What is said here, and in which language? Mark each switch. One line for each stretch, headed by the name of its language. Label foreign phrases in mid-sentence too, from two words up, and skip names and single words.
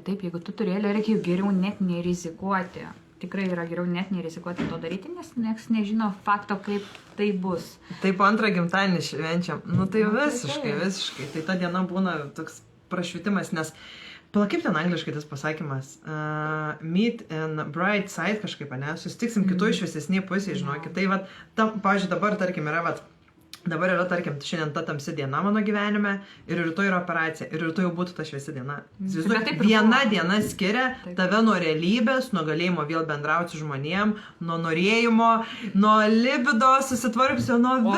Lithuanian: Taip, jeigu tu turėjo elgiai geriau net nerizikuoti. Tikrai yra geriau net nerizikuoti to daryti, nes niekas nežino fakto, kaip tai bus. Taip, antrą gimtadienį švenčiam. Nu tai visiškai. Tai ta diena būna toks prašvitimas, nes kaip ten angliškai tas pasakymas?
English: Meet in bright side
Lithuanian: kažkaip, ne? Susitiksim kitoj šviesesnėje pusėje, žinokit. Tai vat, pavyzdžiui, dabar, tarkim, yra, tarkim, šiandien ta tamsi diena mano gyvenime ir rytoj yra operacija. Ir rytoj jau būtų ta šviesi diena. Viena diena skiria tave nuo realybės, nuo galėjimo vėl bendrauti su žmonėm, nuo norėjimo, nuo libido susitvarkusio, nuo visko.